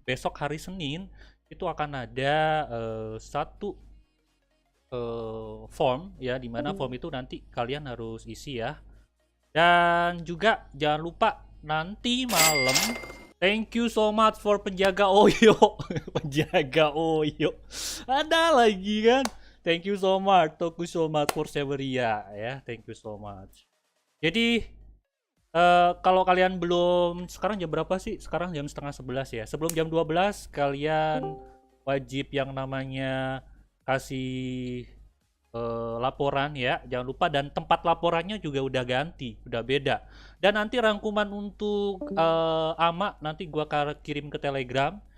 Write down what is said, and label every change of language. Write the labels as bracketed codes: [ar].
[id] Besok hari Senin itu akan ada satu form ya, dimana form itu nanti kalian harus isi ya. Dan juga jangan lupa nanti malam, [en] thank you so much for [id] penjaga Oyo. Penjaga Oyo ada lagi kan. [en] Thank you so much, thank you so much for Severia ya, thank you so much. [id] Jadi kalau kalian belum, sekarang jam berapa sih? Sekarang jam setengah 11 ya. Sebelum jam 12 kalian wajib yang namanya kasih laporan ya, jangan lupa. Dan tempat laporannya juga udah ganti, udah beda. Dan nanti rangkuman untuk AMA nanti gua kirim ke Telegram.